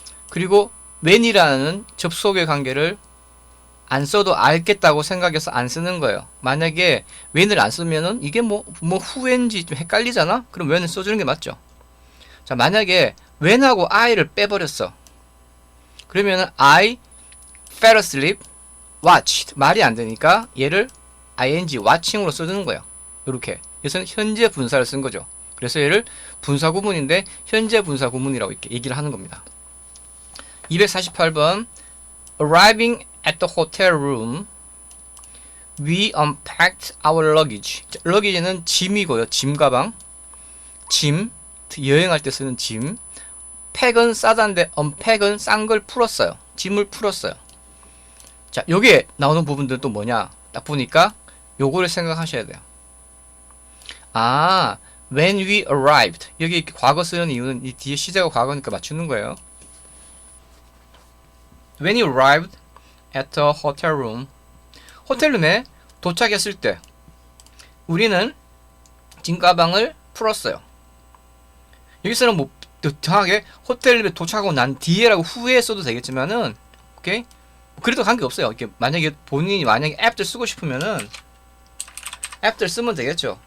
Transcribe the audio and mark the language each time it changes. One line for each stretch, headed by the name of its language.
Korean: 그리고 when이라는 접속의 관계를 안 써도 알겠다고 생각해서 안 쓰는 거예요. 만약에 when을 안 쓰면은 이게 뭐 후인지 좀 헷갈리잖아? 그럼 when을 써주는 게 맞죠. 자, 만약에 when하고 I를 빼버렸어.
English: 그러면은 I fell asleep, watched.
Korean: 말이 안 되니까 얘를 ing, watching으로 써주는 거예요. 이렇게. 그래서 현재 분사를 쓴 거죠. 그래서 얘를 분사 구문인데 현재 분사 구문이라고 이렇게 얘기를 하는 겁니다.
English: 248번 Arriving at the hotel room, we unpacked our luggage.
Korean: luggage는 짐이고요. 짐 가방. 짐, 여행할 때 쓰는 짐. 팩은 싸다는데 unpack은 싼 걸 풀었어요. 짐을 풀었어요. 자, 여기에 나오는 부분들은 또 뭐냐? 딱 보니까 요거를 생각하셔야 돼요.
English: 아, when we arrived.
Korean: 여기 과거 쓰는 이유는 이 뒤에 시제가 과거니까 맞추는 거예요.
English: When you arrived at the hotel room.
Korean: 호텔룸에 도착했을 때 우리는 짐가방을 풀었어요. 여기서는 뭐 정확하게 호텔룸에 도착하고 난 뒤에라고 후에 써도 되겠지만은 오케이? 그래도 관계없어요. 이렇게 만약에 본인이 after 쓰고 싶으면은 after 쓰면 되겠죠.